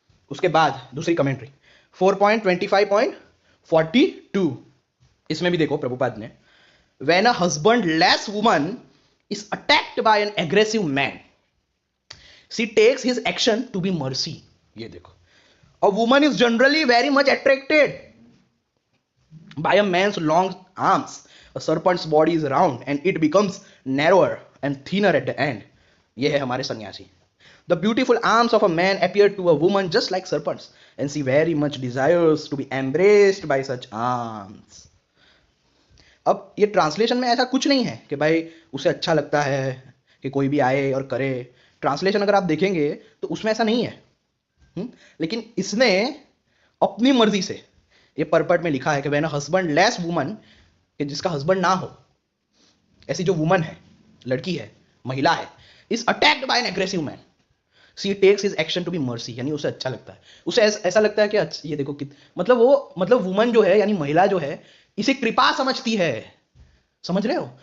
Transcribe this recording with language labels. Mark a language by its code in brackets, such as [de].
[hi] उसके बाद दूसरी कमेंट्री 4.25.42, इसमें भी देखो प्रभुपाद ने, [en] When a husbandless woman is attacked by an aggressive man she takes his action to be mercy. [hi] ये देखो, [en] A woman is generally very much attracted by a man's long arms. A serpent's body is round and it becomes narrower and thinner at the end. [hi] ये है हमारे सन्यासी। [en] The beautiful arms of a man appear to a woman just like serpents and she very much desires to be embraced by such arms. [hi] अब ये translation में ऐसा कुछ नहीं है कि भाई उसे अच्छा लगता है कि कोई भी आए और करे। ट्रांसलेशन अगर आप देखेंगे तो उसमें ऐसा नहीं है। लेकिन इसने अपनी मर्जी से ये परपट में लिखा है कि [en] when a husbandless woman, [hi] कि जिसका हस्बैंड ना हो, ऐसी जो वुमन है, लड़की है, महिला है, [en] is attacked by an aggressive man she takes his action to be mercy, [hi] यानी उसे अच्छा लगता है, उसे ऐसा लगता है कि अच्छा ये देखो मतलब वुमन जो है यानी महिला जो है इसे कृपा समझती है। समझ रहे हो?